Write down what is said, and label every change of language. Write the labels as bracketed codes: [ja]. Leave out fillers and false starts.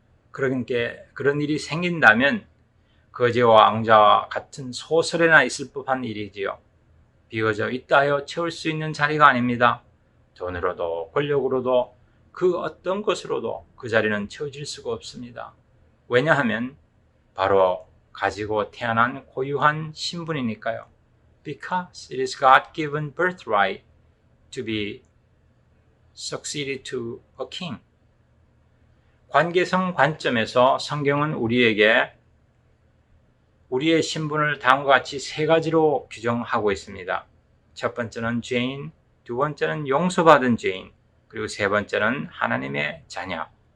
[ko] 그런 일이 생긴다면 거지와 왕자와 같은 소설에나 있을 법한 일이지요. 비어져 있다 하여 채울 수 있는 자리가 아닙니다. 돈으로도 권력으로도 그 어떤 것으로도 그 자리는 채워질 수가 없습니다. 왜냐하면 바로 가지고 태어난 고유한 신분이니까요. [en] Because it is God-given birthright to be succeeded to a king. [ko] 관계성 관점에서 성경은 우리에게 우리의 신분을 다음과 같이 세 가지로 규정하고 있습니다. 첫 번째는 죄인, 두 번째는 용서받은 죄인, 그리고 세 번째는 하나님의 자녀.